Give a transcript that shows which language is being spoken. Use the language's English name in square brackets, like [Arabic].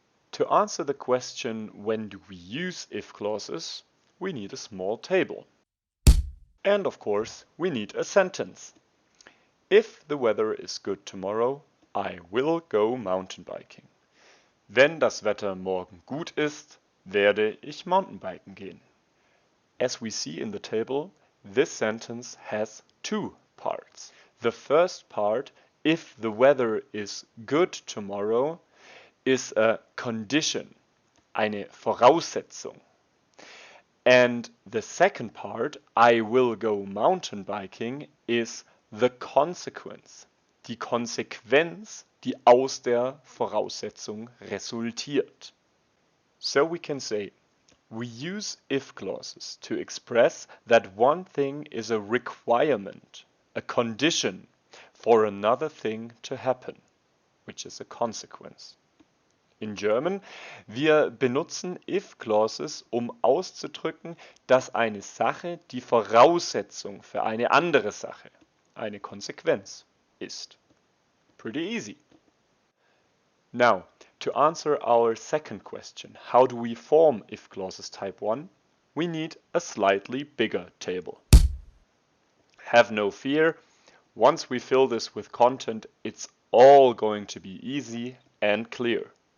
[English] To answer the question when do we use if clauses, we need a small table. And of course, we need a sentence. If the weather is good tomorrow, I will go mountain biking. [German] Wenn das Wetter morgen gut ist, werde ich Mountainbiken gehen. [English] As we see in the table, this sentence has two parts. The first part, if the weather is good tomorrow, is a condition, [German] eine Voraussetzung. [English] And the second part, I will go mountain biking, is the consequence, [German] die Konsequenz, die aus der Voraussetzung resultiert. [English] So we can say, we use if clauses to express that one thing is a requirement, a condition for another thing to happen, which is a consequence. [German] In German, wir benutzen if clauses, um auszudrücken, dass eine Sache die Voraussetzung für eine andere Sache, eine Konsequenz, ist. [English] Pretty easy. Now, to answer our second question, how do we form if clauses type 1? We need a slightly bigger table. Have no fear, once we fill this with content, it's all going to be easy and clear.